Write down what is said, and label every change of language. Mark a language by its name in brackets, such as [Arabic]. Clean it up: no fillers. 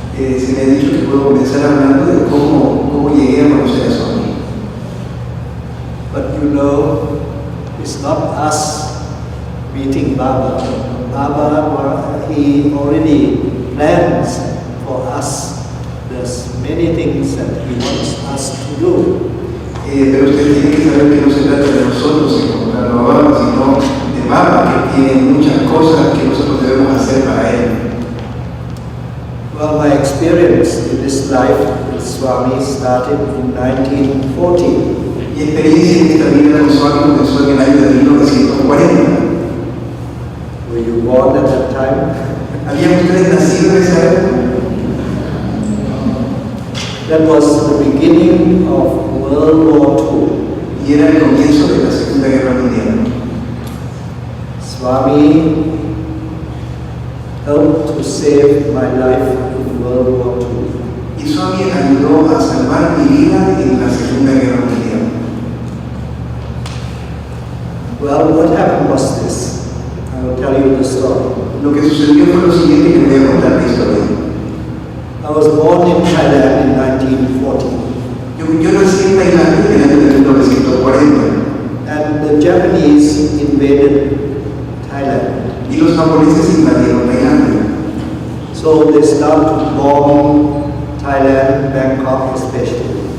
[Spanish] Se me ha dicho que puedo comenzar hablando de cómo llegué a conocer a Swami. [English] But you know, it's not us meeting Baba. Baba, he already plans for us. There's many things that he wants us to do. [Spanish] Pero usted tiene que saber que no se trata de nosotros encontrar a Baba, sino de Baba, que tiene muchas cosas que nosotros debemos hacer para él. [English] Well, my experience in this life with Swami started in 1940. [Spanish] Mi experiencia en esta vida con Swami comenzó en el año de 1940. [English] Were you born at that time? [Spanish] ¿Habían ustedes nacido en esa época? [English] That was the beginning of World War II. [Spanish] Y era el comienzo de la Segunda Guerra Mundial. [English] Swami helped to save my life in World War II. [Spanish] Y Swami ayudó a salvar mi vida en la Segunda Guerra Mundial. [English] Well, what happened was this. I will tell you the story. [Spanish] Lo que sucedió fue lo siguiente, que voy a contar la historia. [English] I was born in Thailand in 1940. [Spanish] Yo nací en Tailandia en el año de 1940. [English] And the Japanese invaded Thailand. [Spanish] Y los japoneses invadieron Tailandia. [English] So they started to bomb Thailand, Bangkok especially.